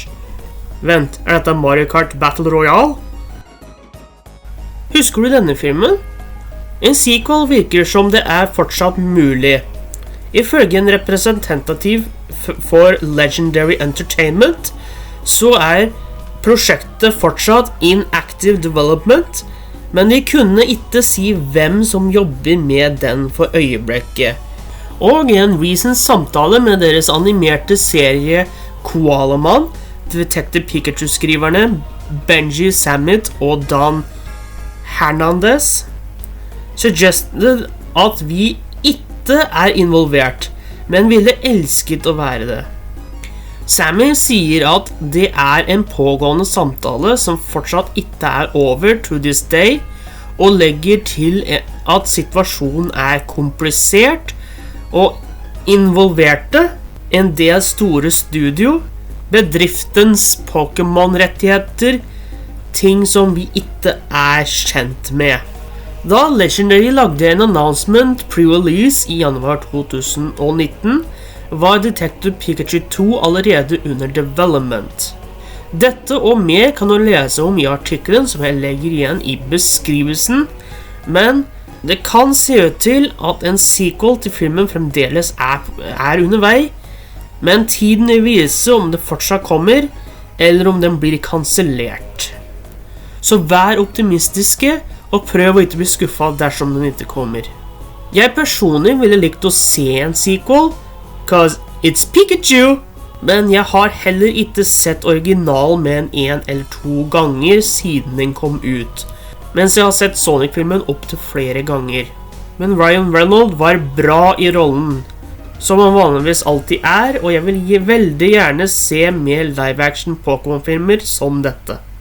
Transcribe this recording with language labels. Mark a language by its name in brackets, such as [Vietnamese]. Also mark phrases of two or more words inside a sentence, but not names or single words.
[Norwegian] Vent, er dette Mario Kart Battle Royale? Husker du denne filmen? En sequel virker som det er fortsatt mulig. Ifølge en representativ for Legendary Entertainment, så er prosjektet fortsatt [English] in active development, [Norwegian] men de kunne ikke si hvem som jobber med den for øyeblikket. Og i en recent samtale med deres animerte serie Koala Man, Detective Pikachu-skriverne Benji Samit og Dan Hernandez suggested at vi ikke er involvert, men ville elsket å være det. Sammy sier at det er en pågående samtale som fortsatt ikke er over [English] to this day, [Norwegian] og legger til at situasjonen er komplisert og involverte en del store studio, bedriftens Pokémon-rettigheter, ting som vi ikke er kjent med. Da Legendary lagde en announcement pre-release i januar 2019, var Detective Pikachu 2 allerede under development. Dette og mer kan du lese om i artikkelen som jeg legger igjen i beskrivelsen, men det kan se ut til at en sequel til filmen fremdeles er under vei, men tiden vil vise om det fortsatt kommer, eller om den blir kansellert. Så vær optimistiske, og prøv å ikke bli skuffet dersom den ikke kommer. Jeg personlig ville likt å se en sequel, [English] cause it's Pikachu! [Norwegian] Men jeg har heller ikke sett original med en eller to ganger siden den kom ut, mens jeg har sett Sonic-filmen opp til flere ganger. Men Ryan Reynolds var bra i rollen, som han vanligvis alltid er, og jeg vil veldig gjerne se mer live-action Pokémon-filmer som dette.